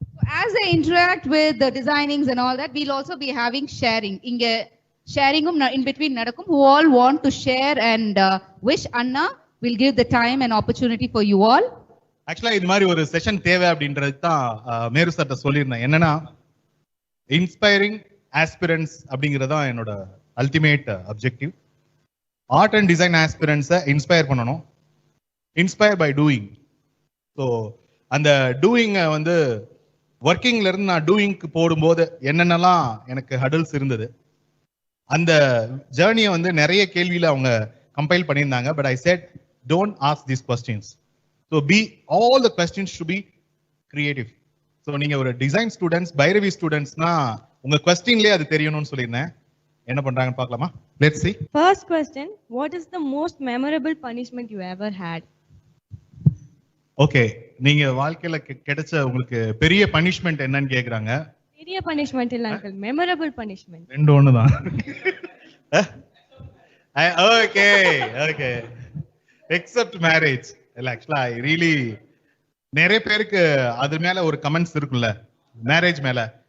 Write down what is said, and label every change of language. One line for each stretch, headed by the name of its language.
English: As they interact with the designings and all that, we'll also be having sharing.
Tamil: Inge
English: sharing in between
Tamil: nadakum,
English: who all want to share and wish Anna, will give the time and opportunity for you all.
Tamil: Actually, இது மாதிரி ஒரு session தேவை அப்படின்றது தான் மேரு சார்ட்ட சொல்லியிருந்தேன். என்னன்னா, inspiring aspirants அப்படிங்கிறது தான் என்னோட ultimate objective. Art and design ஆஸ்பிரன்ஸை inspire பண்ணணும்.
English: Inspire by doing.
Tamil: ஸோ அந்த டூயிங்கை வந்து ஒர்க்கிங்ல இருந்து நான் டூயிங்க்கு போடும்போது என்னென்னலாம் எனக்கு ஹடல்ஸ் இருந்தது, அந்த ஜேர்னியை வந்து நிறைய கேள்வியில அவங்க கம்பைல் பண்ணியிருந்தாங்க.
English: But I said don't ask these questions. So all the questions should be creative.
Tamil: So நீங்க ஒரு டிசைன் ஸ்டூடெண்ட்ஸ், பைரவி ஸ்டூடெண்ட்ஸ்னா உங்க கொஸ்டின்லேயே அது தெரியணும்னு சொல்லியிருந்தேன். என்ன பண்றாங்கன்னு பார்க்கலாமா?
English: Let's see. First question, what is the most memorable punishment you ever had?
Tamil: Okay, நீங்க வாழ்க்கையில கிடைச்ச உங்களுக்கு பெரிய பனிஷ்மெண்ட் என்னன்னு கேக்குறாங்க. பெரிய பனிஷ்மெண்ட் இல்ல அங்கிள், மெமரபிள் பனிஷ்மெண்ட். ரெண்டு ஒண்ணுதான்.
English: Okay okay, except marriage.
Tamil: இல்ல ஆக்சுவலா
English: I really,
Tamil: நிறைய பேருக்கு அது மேல ஒரு கமெண்ட்ஸ் இருக்குல்ல மேரேஜ் மேல.